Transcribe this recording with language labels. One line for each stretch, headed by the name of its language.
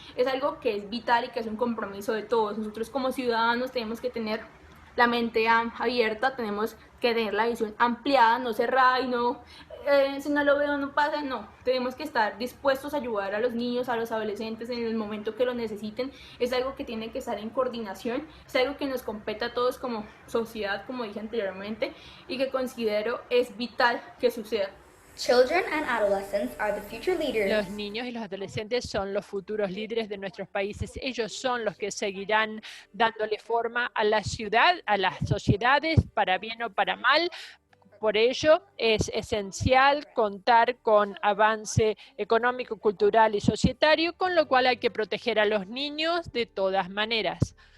Spanish: Es algo que es vital y que es un compromiso de todos. Nosotros como ciudadanos tenemos que tener la mente abierta, tenemos que tener la visión ampliada, no cerrada y no, si no lo veo no pasa, no. Tenemos que estar dispuestos a ayudar a los niños, a los adolescentes en el momento que lo necesiten. Es algo que tiene que estar en coordinación, es algo que nos compete a todos como sociedad, como dije anteriormente, y que considero es vital que suceda.
English: Children and adolescents are the future leaders.
Spanish: Los niños y los adolescentes son los futuros líderes de nuestros países. Ellos son los que seguirán dándole forma a la ciudad, a las sociedades, para bien o para mal. Por ello, es esencial contar con avance económico, cultural y societario, con lo cual hay que proteger a los niños de todas maneras.